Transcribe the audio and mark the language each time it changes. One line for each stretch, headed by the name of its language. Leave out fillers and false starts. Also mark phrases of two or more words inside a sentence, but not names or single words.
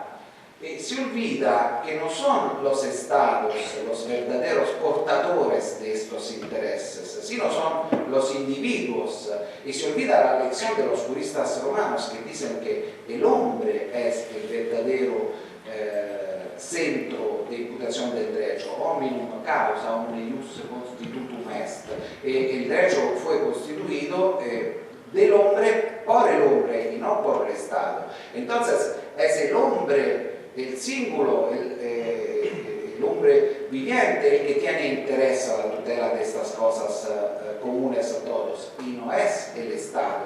Spanish: Se olvida que no son los estados los verdaderos portadores de estos intereses, sino son los individuos. Y se olvida la lección de los juristas romanos que dicen que el hombre es el verdadero centro de imputación del derecho,
Latin: hominum causa, omne ius constitutum est.
Spanish: El derecho fue constituido del hombre por el hombre y no por el Estado. Entonces es el hombre, el símbolo, el hombre viviente el que tiene interés a la tutela de estas cosas comunes a todos y no es el Estado.